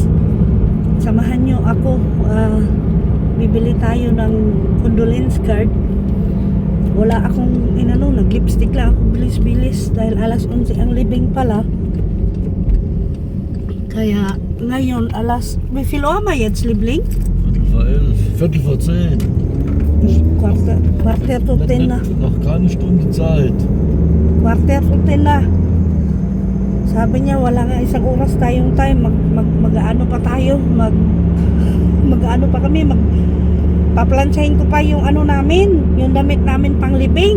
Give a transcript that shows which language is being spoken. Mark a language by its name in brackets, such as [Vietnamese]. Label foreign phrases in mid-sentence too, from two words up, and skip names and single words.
[Filipino] Samahan nyo ako. Bibili tayo ng condolence card. Wala akong nag-lipstick lang ako bilis-bilis dahil alas 11 ang libing pala. Kaya ngayon [German] wie viel Uhr haben wir jetzt, Liebling? Viertel vor 10. [English] Quarter to 10 na. [German] Noch keine Stunde Zeit. [English] Quarter to 10 na. [Filipino] Sabi niya wala nga isang oras tayong time. Mag-ano pa tayo? Mag-ano pa kami? Paplansyahin ko pa yung namin, yung damit namin pang libing.